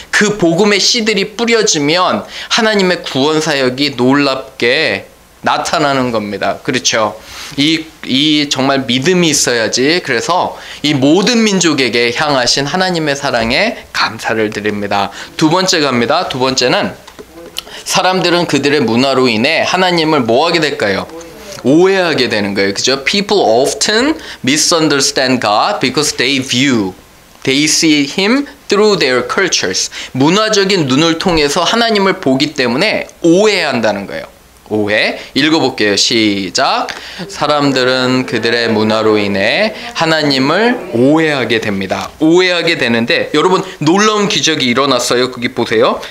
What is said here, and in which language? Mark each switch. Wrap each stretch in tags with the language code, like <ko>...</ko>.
<ko>그 복음의 씨들이 뿌려지면 하나님의 구원 사역이 놀랍게 나타나는 겁니다. 그렇죠? 이 정말 믿음이 있어야지. 그래서 이 모든 민족에게 향하신 하나님의 사랑에 감사를 드립니다. 두 번째 갑니다. 두 번째는 사람들은 그들의 문화로 인해 하나님을 뭐 하게 될까요? 오해하게 되는 거예요. 그죠?</ko> <en>People often misunderstand God because they see Him through their cultures.</en> <ko>문화적인 눈을 통해서 하나님을 보기 때문에 오해한다는 거예요. 오해. 읽어볼게요. 시작. 사람들은 그들의 문화로 인해 하나님을 오해하게 됩니다. 오해하게 되는데 여러분 놀라운 기적이 일어났어요. 거기 보세요.</ko>